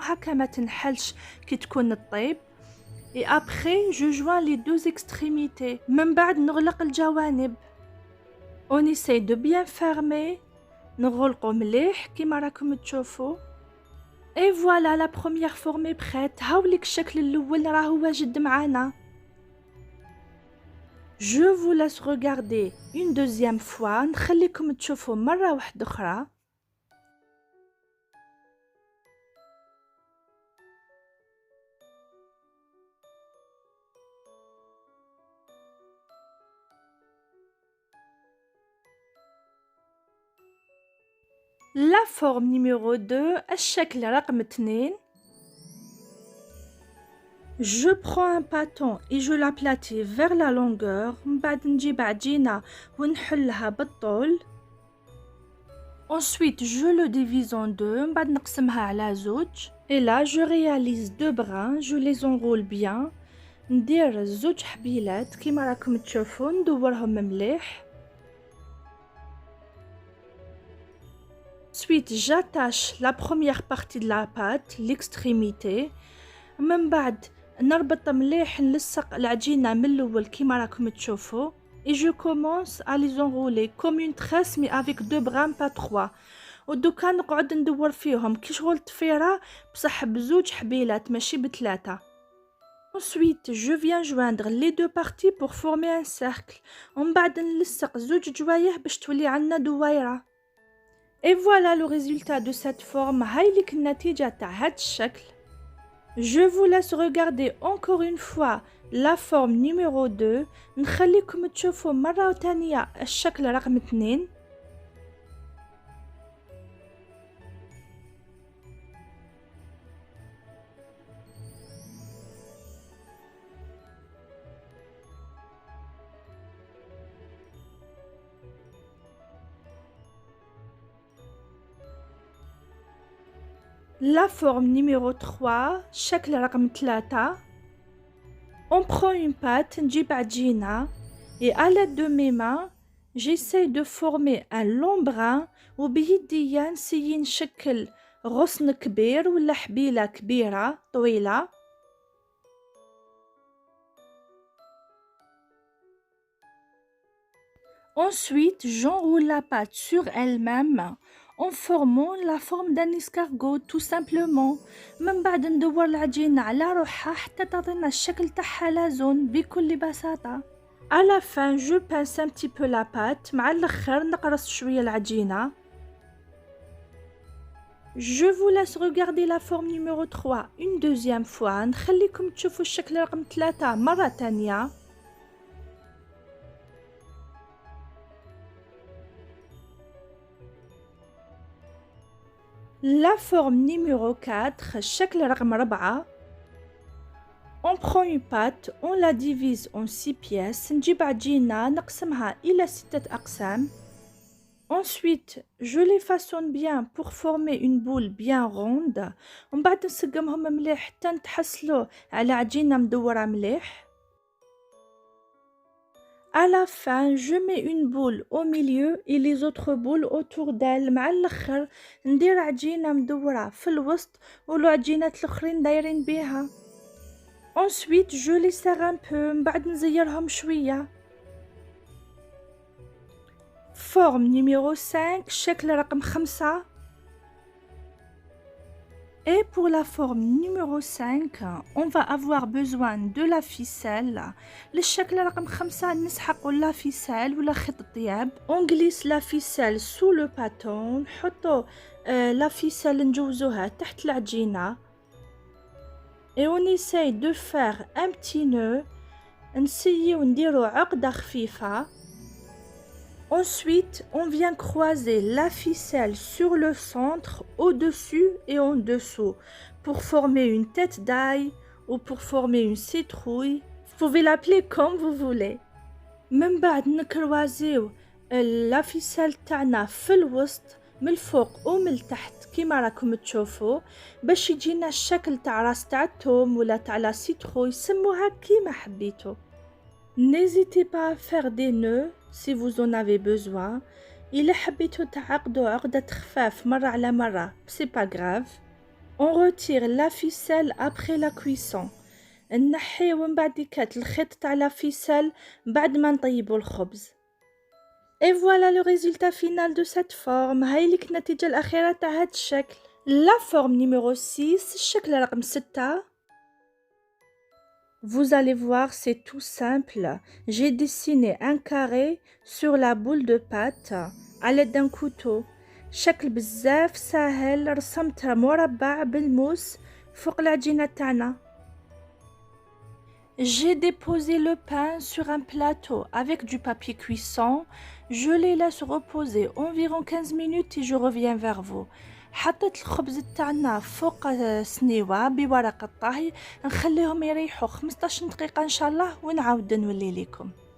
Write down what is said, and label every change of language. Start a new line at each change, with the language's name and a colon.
Arabic: هكا ما تنحلش كي تكون الطيب.
French: Et après, je joins les deux extrémités.
Arabic: من بعد نغلق الجوانب.
French: On essaye de bien fermer.
Arabic: نغلقو مليح كيما راكم تشوفوا.
French: Et voilà, la première forme est prête.
Arabic: هاوليك الشكل الأول راهو واجد معانا.
French: Je vous laisse regarder une deuxième fois.
Arabic: نخليكم تشوفوا مرة واحدة أخرى.
French: La forme numéro 2,
Arabic: الشكل رقم 2.
French: Je prends un bâton et je l'aplatis vers la longueur.
Arabic: من بعد نجيب عجينة ونحلها بالطول.
French: Ensuite, je le divise en deux.
Arabic: من بعد نقسمها على زوج.
French: Et là, je réalise deux brins. Je les enroule bien.
Arabic: ندير زوج حبيلات كيما راكم تشوفوا. ندورهم مليح.
French: Ensuite, j'attache la première partie de la pâte, l'extrémité.
Arabic: من بعد نربط مليح نلصق العجينة من الأول كيما راكم تشوفوا.
French: Et je commence à les enrouler comme une tresse mais avec deux brins pas trois.
Arabic: ودوكا نقعد ندور فيهم كي شغل تفيرة بصح بزوج حبيلات ماشي بثلاثة.
French: Ensuite, je viens joindre les deux parties pour former un cercle.
Arabic: ومن بعد نلصق زوج جوايه باش تولي عندنا دويرة.
French: Et voilà le résultat de cette forme.
Arabic: هايليك النتيجة تاع هاد الشكل.
French: Je vous laisse regarder encore une fois la forme numéro 2.
Arabic: نخليكم تشوفوا مرة تانية الشكل رقم 2.
French: La forme numéro 3,
Arabic: شكل رقم 3.
French: On prend une pâte,
Arabic: نجيب عجينة,
French: et à l'aide de mes mains, j'essaie de former un long brin
Arabic: وبيديا نسيي نشكل غصن كبير ولا حبيلة كبيرة طويلة.
French: Ensuite, j'enroule la pâte sur elle-même en formant la forme d'un escargot tout simplement.
Arabic: من بعد ندور العجينة على روحها حتى تعطينا الشكل تاعها لازون بكل بساطة.
French: À la fin, je pince un petit peu la pâte.
Arabic: مع الأخر نقرص شوية العجينة.
French: Je vous laisse regarder la forme numéro 3 une deuxième fois.
Arabic: نخليكم تشوفوا الشكل رقم 3 مرة تانية.
French: La forme numéro 4,
Arabic: الشكل رقم 4.
French: On prend une pâte, on la divise en 6 pièces.
Arabic: نجيب عجينة نقسمها إلى 6 أقسام.
French: Ensuite, je les façonne bien pour former une boule bien ronde.
Arabic: ومن بعد نسقمهم مليح حتى نتحصلوا على عجينة مدورة مليح.
French: À la fin, je mets une boule au milieu et les autres boules autour d'elle.
Arabic: مع الأخر ندير عجينة مدورة في الوسط والعجينات الأخرين دايرين بيها.
French: Ensuite, je les serre un peu.
Arabic: من بعد نزيرهم شوية.
French: Forme numéro 5,
Arabic: شكل رقم 5.
French: Et pour la forme numéro 5, on va avoir besoin de la ficelle.
Arabic: للشكل رقم 5 نسحقوا la ficelle ولا خيط الطياب.
French: On glisse la ficelle sous le bâton.
Arabic: نحطوا la ficelle نجوزوها تحت العجينة.
French: Et on essaye de faire un petit nœud.
Arabic: نسيو نديرو عقدة خفيفة.
French: Ensuite, on vient croiser la ficelle sur le centre, au-dessus et en dessous, pour former une tête d'ail ou pour former une citrouille. Vous pouvez l'appeler comme vous voulez.
Arabic: من بعد نكروازيو la ficelle تاعنا في الوسط من الفوق ومن التحت كيما راكم تشوفوا باش يجينا الشكل تاع راس تاع الثوم ولا تاع لا citrouille. سموها كيما حبيتوا.
French: N'hésitez pas à faire des nœuds si vous en avez besoin.
Arabic: إلا حبيتوا تعقدوا عقدة خفاف مرة على مرة,
French: c'est pas grave. On retire la ficelle après la cuisson.
Arabic: نحيو من بعد كات الخيط تاع la ficelle بعد ما نطيبوا الخبز.
French: Et voilà le résultat final de cette forme.
Arabic: هاي لك النتيجة الأخيرة تاع هاد الشكل.
French: La forme numéro 6
Arabic: الشكل رقم 6.
French: Vous allez voir, c'est tout simple. J'ai dessiné un carré sur la boule de pâte à l'aide d'un couteau.
Arabic: شكل بزاف سهل، رسمت مربع بالموس فوق العجينة تاعنا.
French: J'ai déposé le pain sur un plateau avec du papier cuisson. Je les laisse reposer environ 15 minutes et je reviens vers vous.
Arabic: حطيت الخبز تاعنا فوق سنيوة بورق الطهي، نخليهم يريحوا 15 دقيقة إن شاء الله ونعاود نولي لكم.